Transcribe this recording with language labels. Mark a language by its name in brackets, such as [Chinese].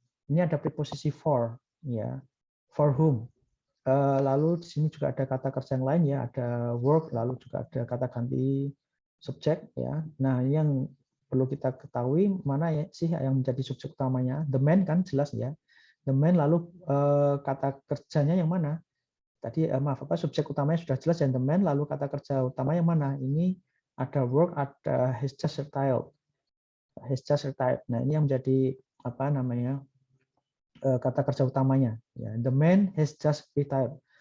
[Indonesian] Ini ada preposisi for, ya, for whom. Lalu di sini juga ada kata kerja yang lain ya, ada work, lalu juga ada kata ganti subjek ya. Nah, ini yang perlu kita ketahui mana ya sih yang menjadi subjek utamanya. The man kan jelas ya. The man, lalu kata kerjanya yang mana? Tadi subjek utamanya sudah jelas ya, the man, lalu kata kerja utama yang mana? Ini ada work, ada [English] has just retired. Has just retired. [Indonesian] Nah, ini yang menjadi kata kerja utamanya. [English] Ya, the man has just retired.